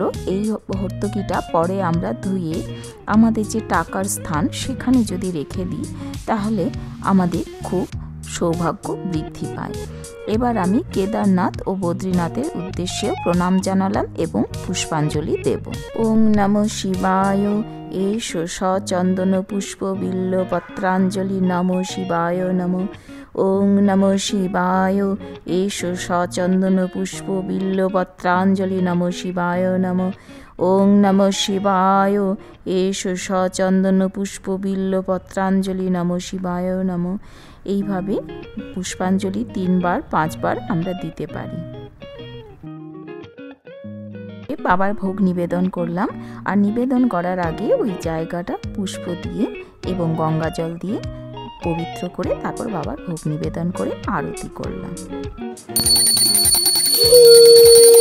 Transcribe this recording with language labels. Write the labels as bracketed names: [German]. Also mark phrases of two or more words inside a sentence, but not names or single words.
[Bangla] এই হর্তকিটা পরে আমরা ধুয়ে আমাদের যে টাকার স্থান সেখানে যদি রেখে দিই তাহলে আমাদের খুব সৌভাগ্য বৃদ্ধি পায়। এবার আমি কেদারনাথ ও বদ্রীনাথের উদ্দেশ্যেও প্রণাম জানালাম এবং পুষ্পাঞ্জলি দেব। [Sanskrit] ওং নমঃ শিবায়। এষ সচন্দন পুষ্প বিল্ল পত্রাঞ্জলি নমঃ শিবায় নমঃ। ওং নমঃ শিবায়। এষ সচন্দন পুষ্প বিল্ল পত্রাঞ্জলি নমঃ শিবায় নমঃ। ওং নমঃ শিবায়। এষ সচন্দন পুষ্প বিল্ল পত্রাঞ্জলি নমঃ শিবায় নমঃ। [Bangla] এইভাবে পুষ্পাঞ্জলি 3 বার 5 বার আমরা দিতে পারি। বাবার ভোগ নিবেদন করলাম, আর নিবেদন করার আগে ওই জায়গাটা পুষ্প দিয়ে এবং গঙ্গা জল দিয়ে পবিত্র করে তারপর বাবার ভোগ নিবেদন করে আরতি করলাম।